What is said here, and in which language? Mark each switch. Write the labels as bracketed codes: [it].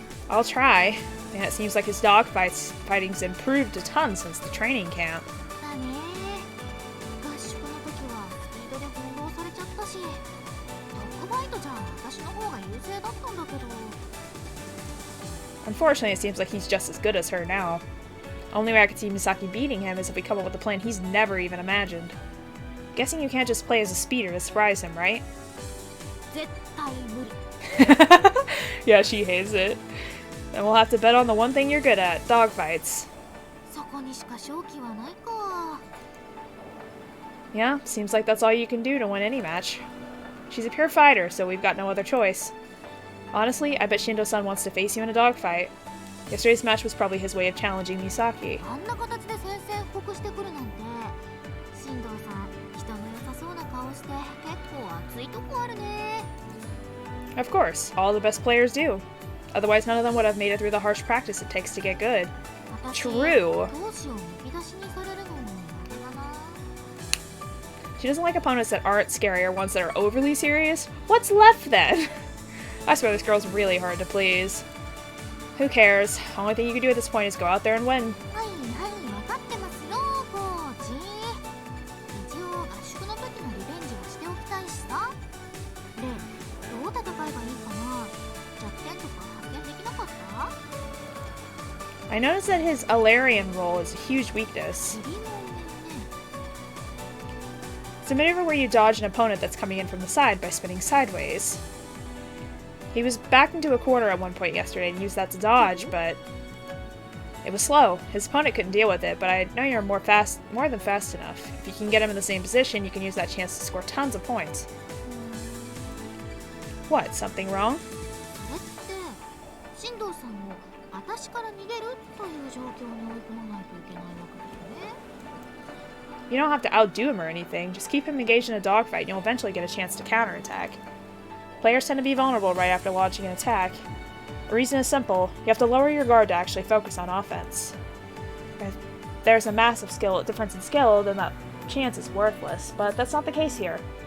[en] I'll try. And it seems like his fighting's improved a ton since the training camp. [ja] だね。合宿の時はスピードで翻弄されちゃったし、ドッグファイトじゃ私の方が優勢だったんだけど。 [en] Unfortunately, it seems like he's just as good as her now. Only way I could see Misaki beating him is if we come up with a plan he's never even imagined. Guessing you can't just play as a speeder to surprise him, right? [ja] 絶対無理。 [en] Yeah, she hates it. Then we'll have to bet on the one thing you're good at, dogfights. [ja] そこにしか勝機はないか。 [en] Yeah, seems like that's all you can do to win any match. She's a pure fighter, so we've got no other choice. Honestly, I bet Shindo-san wants to face you in a dogfight. Yesterday's match was probably his way of challenging Misaki. [ja] あんな形で宣戦布告してくるなんて。進藤さん、人の良さそうな顔して結構熱いとこあるね。 [en] Of course, all the best players do. Otherwise, none of them would have made it through the harsh practice it takes to get good. [ja] 私 [en] True. [ja] 闘志をむき出しにされるのも苦手だな。 [en] She doesn't like opponents that aren't scary or ones that are overly serious. What's left then? I swear this girl's really hard to please. Who cares? Only thing you can do at this point is go out there and win. [ja] はいはい、分かってますよ、コーチ。一応合宿の時のリベンジはしておきたいしさ。で、どう戦えばいいかな。弱点とか発見できなかった？ [en] I noticed that his Alarian roll is a huge weakness. [ja] 釣りもね。 [en] It's a maneuver where you dodge an opponent that's coming in from the side by spinning sideways. He was backed into a corner at one point yesterday and used that to dodge, but it was slow. His opponent couldn't deal with it, but I know you're more than fast enough. If you can get him in the same position, you can use that chance to score tons of points. What, something wrong? [ja] それって進藤さんを私から逃げるという状況に追い込まないといけないわけだよね。 [en] You don't have to outdo him or anything, just keep him engaged in a dogfight and you'll eventually get a chance to counterattack. Players tend to be vulnerable right after launching an attack. The reason is simple, you have to lower your guard to actually focus on offense. If there's a massive difference in skill, then that chance is worthless, but that's not the case here.